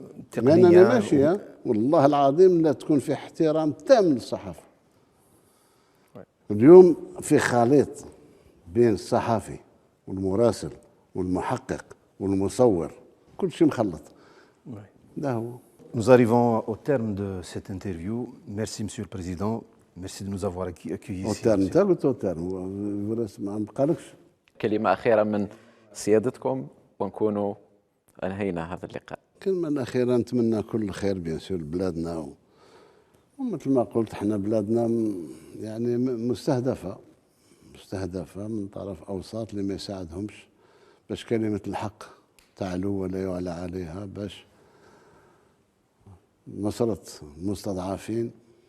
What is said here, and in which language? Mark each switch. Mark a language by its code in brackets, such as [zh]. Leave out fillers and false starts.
[ar] تقنيه تقنيه ماشيه والله العظيم لا تكون في احترام تام للصحافه. اليوم في خليط بين الصحفي والمراسل والمحقق والمصور، كل شيء مخلط. ده هو. [fr] Nous arrivons au terme de cette interview. Merci, Monsieur le Président. Merci de nous avoir accueillis ici. [ar] انت قلت [fr] اوتيرم [ar] ما بقالكش. كلمة أخيرة من سيادتكم ونكونوا أنهينا هذا اللقاء. كلمة أخيرة، نتمنى كل خير [fr] بيان سور [ar] لبلادنا، ومثل ما قلت احنا بلادنا يعني مستهدفة من طرف أوساط اللي ما يساعدهمش باش كلمة الحق تعلو ولا يعلى عليها، باش نصرة المستضعفين.